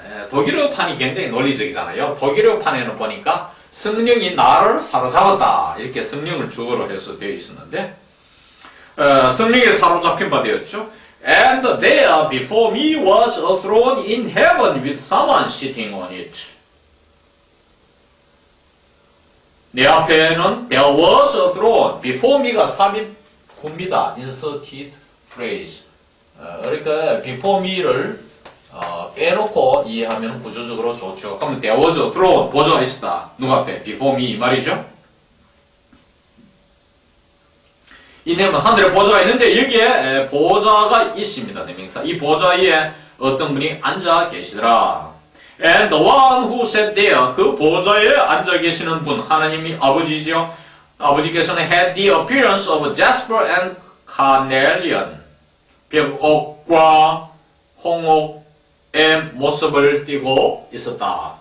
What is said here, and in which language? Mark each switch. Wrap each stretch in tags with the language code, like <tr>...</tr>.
<ko>독일어판이 굉장히 논리적이잖아요. 독일어판에는 보니까 성령이 나를 사로잡았다. 이렇게 성령을 주어로 해서 되어 있었는데 성령에 사로잡힌 바 되었죠.</ko> <en>And there before me was a throne in heaven with someone sitting on it.</en> <ko>내 앞에는</ko> <en>there was a throne. Before me</en> <ko>가 삽입 후입니다.</ko> <en>inserted phrase.</en> <ko>그러니까</ko> <en>before me</en> <ko>를 빼놓고 이해하면 구조적으로 좋죠. 그러면</ko> <en>there was a throne.</en> <ko>보좌가 있었다. 누가 앞에?</ko> <en>before me</en> <ko>이 말이죠. 이내면 하늘에 보좌가 있는데 여기에 보좌가 있습니다. 대명사. 이 보좌 위에 어떤 분이 앉아 계시더라.</ko> <en>And the one who sat there,</en> <ko>그 보좌에 앉아 계시는 분, 하나님이 아버지죠. 아버지께서는</ko> <en>had the appearance of jasper and carnelian.</en> <ko>벽옥과 홍옥의 모습을 띠고 있었다.</ko>